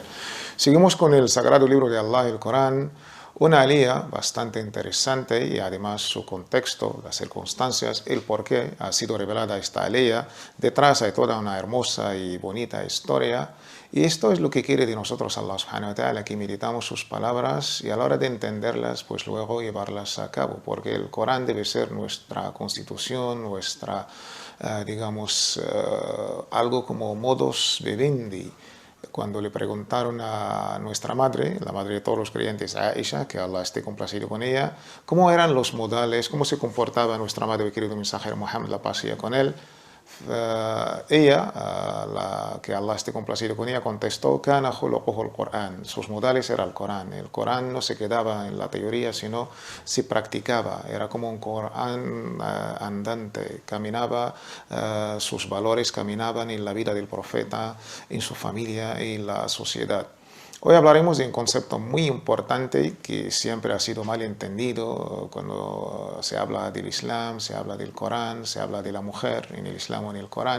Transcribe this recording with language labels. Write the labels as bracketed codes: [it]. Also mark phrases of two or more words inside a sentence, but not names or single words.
[es] Seguimos con el sagrado libro de Allah, el Corán, una alía bastante interesante y además su contexto, las circunstancias, el por qué ha sido revelada esta alía. Detrás hay toda una hermosa y bonita historia. Y esto es lo que quiere de nosotros Allah [ar] سبحانه وتعالى, [es] que meditamos sus palabras y a la hora de entenderlas, pues luego llevarlas a cabo, porque el Corán debe ser nuestra constitución, nuestra, digamos, algo como [la] modus vivendi. [es] Cuando le preguntaron a nuestra madre, la madre de todos los creyentes, Aisha, que Allah esté complacido con ella, cómo eran los modales, cómo se comportaba nuestra madre y querido mensajero Muhammad, la paz sea con él, que Allah esté complacido con ella, contestó: [ar] كان خلقه القرآن. [es] Sus modales era el Corán. El Corán no se quedaba en la teoría, sino se practicaba. Era como un Corán andante. Caminaba, sus valores caminaban en la vida del profeta, en su familia y en la sociedad. Hoy hablaremos de un concepto muy importante que siempre ha sido mal entendido cuando se habla del Islam, se habla del Corán, se habla de la mujer en el Islam o en el Corán.